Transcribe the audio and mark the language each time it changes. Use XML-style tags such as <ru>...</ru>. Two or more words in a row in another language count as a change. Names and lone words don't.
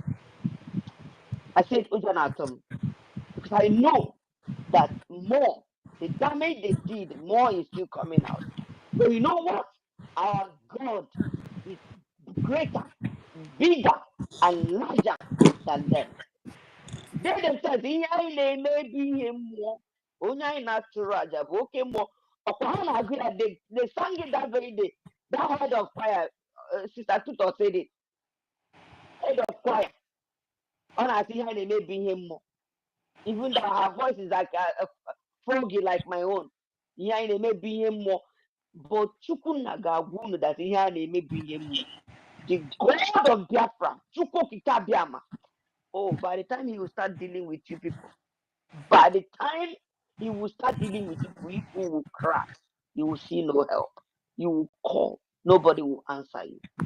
<en>I said Ojon Atom because I know that more The damage they did, more is still coming out. But you know what? Our God is greater, bigger, and larger than them. They themselves,</en> <ig>ihe anyị na-eme bụ ihe mmụọ. Onye anyị na-atụrụ aja bụ oke mmụọ. Ọkwa ha na-agụ ya,</ig> <en>they sang it that very day. That head of choir, Sister Tuto said it. Head of choir.</en> <ig>Ọ na-asị ihe anyị na-eme bụ ihe mmụọ.</ig> <en>Even though her voice is like a froggy like my own.</en> <ig>Ihe anyị na-eme bụ ihe mmụọ. But Chukwunna ga-agwa unu that ihe a na-eme bụ ihe mmụọ.</ig> <en>The God of Biafra, Chukwukika Biama. Oh, by the time he will start dealing with you people, by the time he will start dealing with you people will cry. You will see no help. You will call. Nobody will answer you.</en>